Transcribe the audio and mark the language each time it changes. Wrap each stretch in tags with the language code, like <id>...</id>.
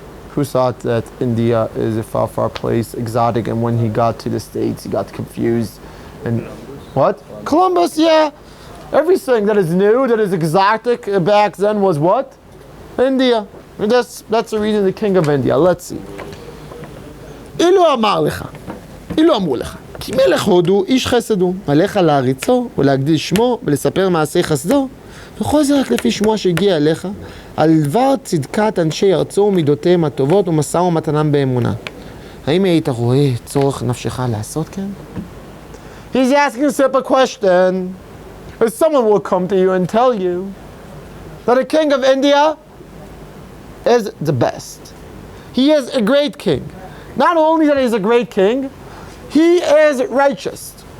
<en>Who thought that India is a far, far place, exotic, and when he got to the States, he got confused. And what? Columbus, yeah. Everything that is new, that is exotic back then was what? India. And that's the reason the king of India. Let's see.</en> <he>אילו אמר לך, אילו אמרו לך, כי מלך הודו איש חסד הוא, עליך להריצו ולהגדיל שמו ולספר מעשי חסדו, וכל זה רק לפי שמו שהגיע אליך, על דבר צדקת אנשי ארצו ומידותיהם הטובות ומשא ומתנם באמונה. האם היית רואה צורך נפשך לעשות כן?</he> <en>He's asking a simple question. If someone will come to you and tell you that the king of India is the best. He is a great king. Not only that he's a great king, he is righteous.</en>